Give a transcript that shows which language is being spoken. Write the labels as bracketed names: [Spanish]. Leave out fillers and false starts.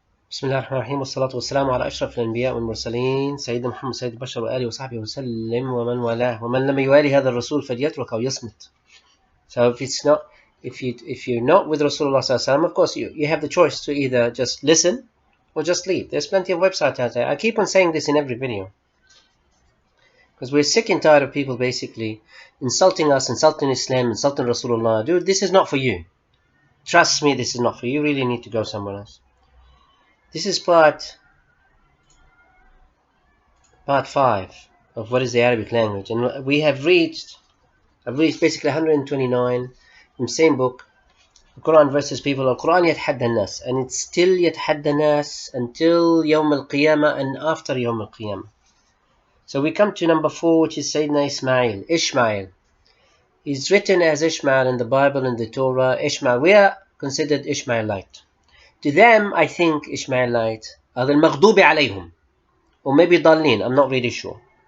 [Arabic] بسم الله الرحمن الرحيم والصلاة والسلام على أشرف الأنبياء والمرسلين سيدنا محمد سيد البشر وآله وصحبه وسلم ومن والاه ومن لم يوالي هذا الرسول فليترك أو يصمت. [English] So if you're not with Rasulullah sallallahu alaihi wasallam, of course you have the choice to either just listen or just leave. There's plenty of websites out there. I keep on saying this in every video because we're sick and tired of people basically insulting us, insulting Islam, insulting Rasulullah. Dude, this is not for you. Trust me, this is not for you. You really need to go somewhere else. This is part 5 of what is the Arabic language, and I've reached basically 129 from the same book, the Quran versus people. Al-Quran [Arabic] يتحدى الناس, [English] and it's still يتحدى الناس until يوم القيامة and after يوم القيامة. So we come to number 4, which is Sayyidina Ishmael. He's written as Ishmael in the Bible and the Torah. Ishmael, we are considered Ishmaelite. To them, I think Ishmaelite are the [Arabic] المغضوب عليهم, [English] or maybe ضالين, I'm not really sure.